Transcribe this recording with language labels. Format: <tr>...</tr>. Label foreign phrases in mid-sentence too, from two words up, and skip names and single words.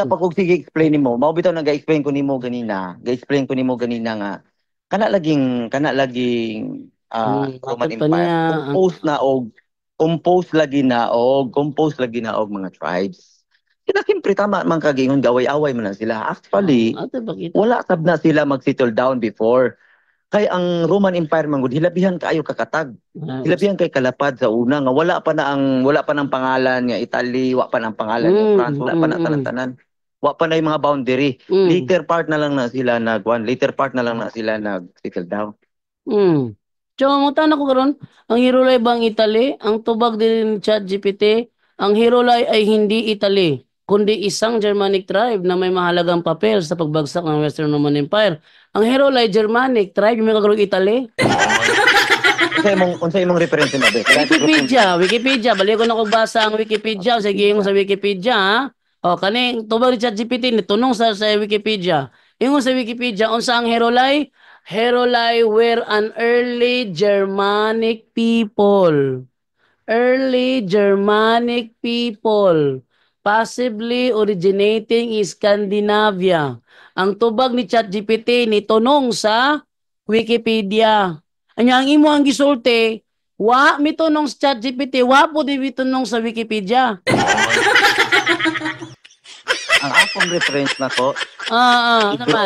<ceb>ganina pa kog sige explain nimo. Mao bitaw nag-explain ko nimo ganina. Ga-explain ko nimo ganina nga kana laging Roman Matod pa Empire niya ang composed lagi na og mga tribes. Sila siyempre tama man kagingon gaway-away man na sila. Actually, ato ba kita? wala sab na sila mag-</ceb> <en>settle down before.</en> <ceb>Kay ang Roman Empire man gud hilabihan kaayo kakatag. Hilabihan kay kalapad sa una nga wala pa ng pangalan nga Italy, wa pa ng pangalan nga France, wala pa na Mm. tanan-tanan. Wa pa na yung mga boundary. Mm. Later part na lang na sila nag-</ceb> <en>settle down.</en> <ceb>Mm. So, ang tanong ko karon, ang Hirulay bang Italy?</ceb> <tl>Ang tubag din ni ChatGPT, ang Hirulay ay hindi Italy, kundi isang</tl> <en>Germanic tribe</en> <tl>na may mahalagang papel sa pagbagsak ng Western Roman Empire.</tl> <ceb>Ang Hirulay,</ceb> <en>Germanic tribe,</en> <ceb>may kagarog Italy? Unsa imong reference mo be? Kaya sa group Wikipedia. Balik ko na kung basa ang Wikipedia. Sige mo sa Wikipedia, ha? O, kani, tubag ni ChatGPT, nitunong sa Wikipedia. Ingon sa Wikipedia, unsa ang Herolai?</ceb> <en>Herolai were an early Germanic people. Early Germanic people, possibly originating in Scandinavia.</en> <ceb>Ang tubag ni ChatGPT nitunong sa Wikipedia. Anya ang imo ang gisulti, wa mitunong sa ChatGPT, wa po di mitunong sa Wikipedia. ang akong reference nako libro.</ceb>